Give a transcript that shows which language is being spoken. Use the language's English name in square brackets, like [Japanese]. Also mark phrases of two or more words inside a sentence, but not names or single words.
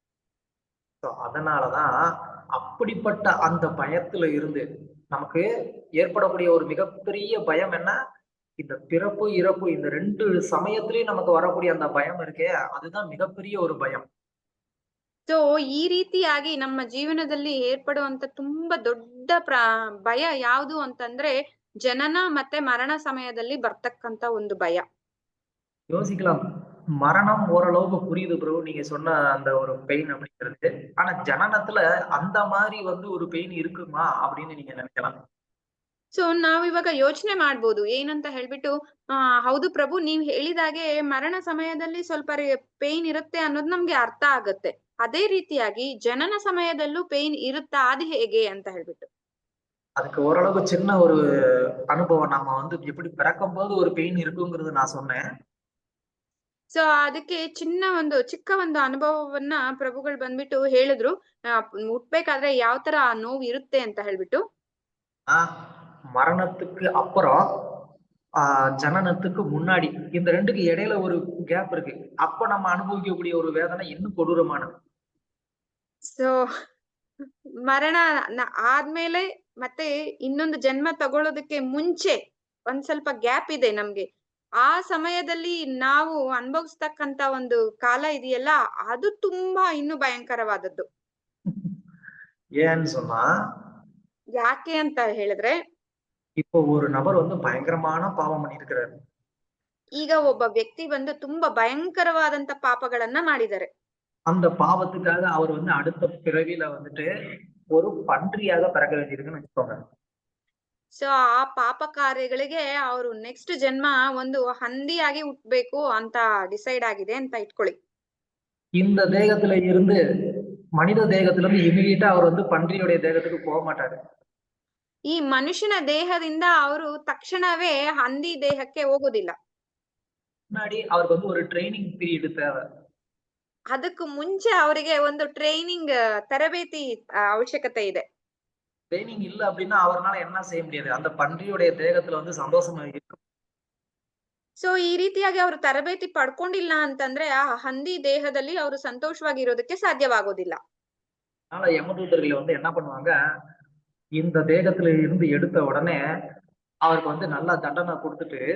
[Tamil] அதனாலதான் அப்படிப்பட்ட அந்த பயத்துல இருந்து நமக்கு ஏற்படக்கூடிய ஒரு மிகப்பெரிய பயம் என்ன, இந்த பிறப்பு இறப்பு இந்த 2 சமயத்திலயும் நமக்கு வரக்கூடிய அந்த பயம் இருக்கே, அதுதான் மிகப்பெரிய ஒரு பயம். [Kannada] ಸೊ ಈ ರೀತಿಯಾಗಿ ನಮ್ಮ ಜೀವನದಲ್ಲಿ ಏರ್ಪಡುವಂತ ತುಂಬಾ ದೊಡ್ಡ ಭಯ ಯಾವುದು ಅಂತಂದ್ರೆ ಜನನ ಮತ್ತೆ ಮರಣ ಸಮಯದಲ್ಲಿ ಬರ್ತಕ್ಕಂತ ಒಂದು ಭಯ. [Tamil] யோசிக்கலாம், மரணம் ஓரளவுக்கு புரியுது ப்ரோ, நீங்க சொன்ன அந்த ஒரு பெயின் அப்படிங்கிறது. ஆனா ஜனனத்துல அந்த மாதிரி வந்து ஒரு பெயின் இருக்குமா அப்படின்னு நீங்க நினைக்கலாம். [Kannada] ಸೊ ನಾವ್ ಇವಾಗ ಯೋಚನೆ ಮಾಡ್ಬೋದು ಏನಂತ ಹೇಳ್ಬಿಟ್ಟು, ಹೌದು ಪ್ರಭು, ನೀವ್ ಹೇಳಿದಾಗೆ ಮರಣ ಸಮಯದಲ್ಲಿ ಸ್ವಲ್ಪ ಪೇನ್ ಇರುತ್ತೆ ಅನ್ನೋದು ನಮ್ಗೆ ಅರ್ಥ ಆಗತ್ತೆ. ಅದೇ ರೀತಿಯಾಗಿ ಜನನ ಸಮಯದಲ್ಲೂ ಪೇನ್ ಇರುತ್ತಾ, ಅದು ಹೇಗೆ ಅಂತ ಹೇಳ್ಬಿಟ್ಟು. [Tamil] அதுக்கு ஓரளவுக்கு சின்ன ஒரு அனுபவம், நம்ம வந்து எப்படி பிறக்கும் போது ஒரு பெயின் இருக்குங்கிறது நான் சொன்னேன். [Kannada] ಸೊ ಅದಕ್ಕೆ ಚಿಕ್ಕ ಒಂದು ಅನುಭವವನ್ನ ಪ್ರಭುಗಳು ಬಂದ್ಬಿಟ್ಟು ಹೇಳಿದ್ರು, ಹುಟ್ಬೇಕಾದ್ರೆ ಯಾವ ತರ ನೋವು ಇರುತ್ತೆ ಅಂತ ಹೇಳ್ಬಿಟ್ಟು. [Tamil] மரணத்துக்கு அப்புறம் ஜனனத்துக்கு முன்னாடி இந்த 2க்கு இடையில ஒரு கேப் இருக்கு. அப்ப நம்ம அனுபவிக்கக்கூடிய ஒரு வேதனை இன்னும் கொடூரமானது. [Kannada] ಸೊ ಮರಣ ಆದ್ಮೇಲೆ ಮತ್ತೆ ಇನ್ನೊಂದು ಜನ್ಮ ತಗೊಳ್ಳೋದಕ್ಕೆ ಮುಂಚೆ ಒಂದ್ ಸ್ವಲ್ಪ ಗ್ಯಾಪ್ ಇದೆ ನಮ್ಗೆ. ಆ ಸಮಯದಲ್ಲಿ ನಾವು ಅನುಭವಿಸ್ತಕ್ಕಂತ ಒಂದು ಕಾಲ ಇದೆಯಲ್ಲ, ಅದು ತುಂಬಾ ಇನ್ನು ಭಯಂಕರವಾದದ್ದು. [Tamil] ஏன்னு சொன்னா, [Kannada] ಯಾಕೆ ಅಂತ ಹೇಳಿದ್ರೆ, [Tamil] இப்போ ஒரு நபர் வந்து பயங்கரமான பாவம் பண்ணியிருக்கிறாரு. [Kannada] ಈಗ ಒಬ್ಬ ವ್ಯಕ್ತಿ ಬಂದು ತುಂಬಾ ಭಯಂಕರವಾದಂತ ಪಾಪಗಳನ್ನ ಮಾಡಿದ್ದಾರೆ. [Tamil] அந்த பாவத்துக்காக அவர் வந்து அடுத்த பிறவியில வந்துட்டு ஒரு பன்றியாக பிறக்க வேண்டியிருக்குன்னு வச்சுக்கோங்க. [Kannada] ಸೊ ಆ ಪಾಪ ಕಾರ್ಯಗಳಿಗೆ ಅವರು ನೆಕ್ಸ್ಟ್ ಜನ್ಮ ಒಂದು ಹಂದಿಯಾಗಿ ಹುಟ್ಬೇಕು ಅಂತ ಡಿಸೈಡ್ ಆಗಿದೆ ಅಂತ ಇಟ್ಕೊಳ್ಳಿ. [Tamil] இந்த தேகத்துல இருந்து மனித தேகத்துல இருந்து இமிடியேட்டா அவர் வந்து பன்றியுடைய தேகத்துக்கு போக மாட்டாரு. [Kannada] ಈ ಮನುಷ್ಯನ ದೇಹದಿಂದ ಅವರು ತಕ್ಷಣವೇ ಹಂದಿ ದೇಹಕ್ಕೆ ಹೋಗೋದಿಲ್ಲ. [Tamil] முன்னாடி அவருக்கு வந்து ஒரு [English] training period [Tamil] தேவை. [Kannada] ಅದಕ್ಕೂ ಮುಂಚೆ ಅವರಿಗೆ ಒಂದು ಟ್ರೈನಿಂಗ್ ತರಬೇತಿ ಅವಶ್ಯಕತೆ ಇದೆ. [Tamil] ட்ரைனிங் இல்ல அப்படின்னா அவரால என்ன செய்ய முடியாது, அந்த பன்றியுடைய தேகத்துல வந்து சந்தோஷமா இருக்கும். [Kannada] ಸೊ ಈ ರೀತಿಯಾಗಿ ಅವರು ತರಬೇತಿ ಪಡ್ಕೊಂಡಿಲ್ಲ ಅಂತಂದ್ರೆ ಆ ಹಂದಿ ದೇಹದಲ್ಲಿ ಅವರು ಸಂತೋಷವಾಗಿರೋದಕ್ಕೆ ಸಾಧ್ಯವಾಗೋದಿಲ್ಲ. [Tamil] அதனால யமதூதர்கள் வந்து என்ன பண்ணுவாங்க, இந்த தேகத்துல இருந்து எடுத்த உடனே அவருக்கு வந்து நல்லா தண்டனை கொடுத்துட்டு,